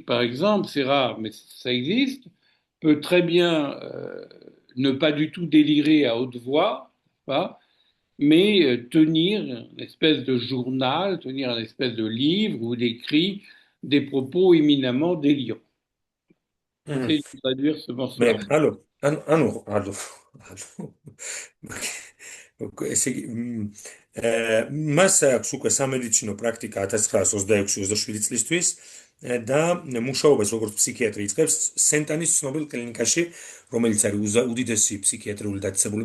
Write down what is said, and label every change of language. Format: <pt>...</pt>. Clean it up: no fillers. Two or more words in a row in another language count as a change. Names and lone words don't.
<fr>par exemple, c'est rare, mais ça existe, peut très bien ne pas du tout délirer à haute voix, pas, mais tenir une espèce de journal, tenir une espèce de livre ou d'écrit des propos éminemment délirants. J'essaie de traduire ce morceau-là.</fr> <ka>ანუ ესე იგი მას აქვს უკვე სამედიცინო პრაქტიკა 1926-27 წლისთვის და მუშაობას როგორც ფსიქიატრი იწყებს სენტანის ცნობილ კლინიკაში, რომელიც არის უდიდესი ფსიქიატრიული დაწესებულება</ka>